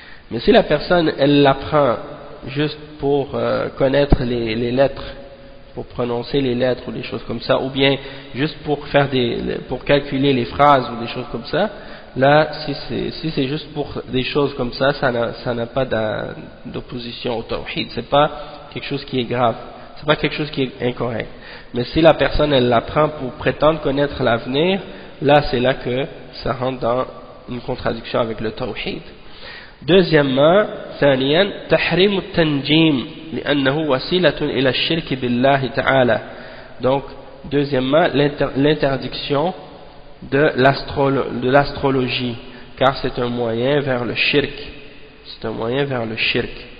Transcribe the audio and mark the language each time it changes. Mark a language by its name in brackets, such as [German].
[French] Mais si la personne elle l'apprend juste pour connaître les lettres, pour prononcer les lettres ou des choses comme ça, ou bien juste pour calculer les phrases ou des choses comme ça, là si c'est juste pour des choses comme ça, ça n'a pas d'opposition au tawhid. C'est pas quelque chose qui est grave, c'est pas quelque chose qui est incorrect. Mais si la personne elle l'apprend pour prétendre connaître l'avenir, là c'est là que ça rentre dans une contradiction avec le tawhid. Deuxièmement, [Arabic] ثانيا تحريم التنجيم لأنه وسيلة إلى الشرك بالله تعالى. [French] Donc deuxièmement l'interdiction de l'astrologie, car c'est un moyen vers le shirk. C'est un moyen vers le shirk.